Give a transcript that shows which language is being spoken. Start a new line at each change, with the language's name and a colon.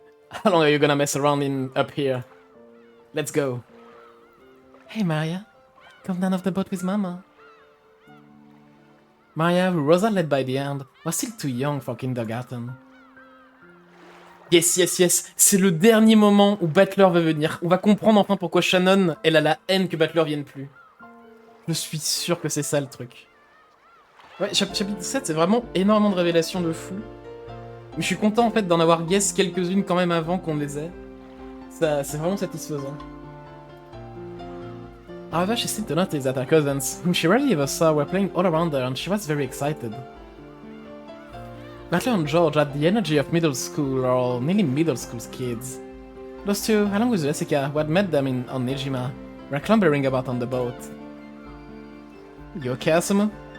English: How long are you gonna mess around up here? Let's go. Hey, Maria. Come down off the boat with Mama. Maria, who Rosa led by the hand, was still too young for kindergarten. Yes, yes, yes,
French: c'est le dernier moment où Battler va venir. On va comprendre enfin pourquoi Shannon, elle a la haine que Battler vienne plus. Je suis sûr que c'est ça le truc. Ouais, chapitre 7, c'est vraiment énormément de révélations de fou. Mais je suis content en fait d'en avoir guess quelques-unes quand même avant qu'on les ait. Ça, c'est vraiment satisfaisant.
English: However, she seemed to notice that her cousins, whom she rarely ever saw, were playing all around her and she was very excited. Battler and George had the energy of middle school or nearly middle school kids. Those two, along with Jessica, who had met them on Nejima, were clambering about on the boat. You okay, Asumu?